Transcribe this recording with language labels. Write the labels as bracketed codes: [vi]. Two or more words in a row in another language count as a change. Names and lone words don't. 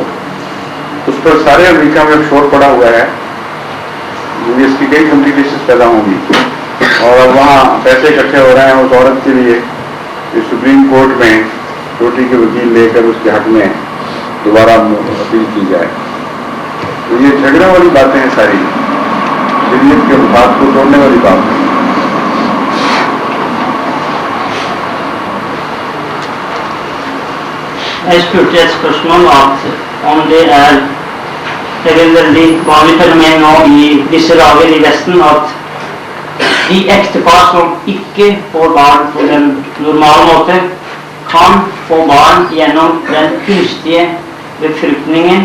[ur] اس پر سارے امریکہ میں شور پڑا ہوا ہے، اس کی کئی کمپلیکیشن پیدا ہوں گی، اور وہاں پیسے اکٹھے ہو رہے ہیں اس عورت کے لیے کہ سپریم کورٹ میں چھوٹی کے وکیل لے کر اس کے حق میں دوبارہ اپیل کی جائے. تو یہ جھگڑے والی باتیں ہیں، ساری شریعت کے مفاد کو توڑنے والی بات ہے. [no] Jeg spurte et spørsmål om det veldig vanlig fenomen nå i disse dager i Vesten at de ektepar som ikke får barn på den normale måte, kan få barn gjennom den kunstige befruktningen.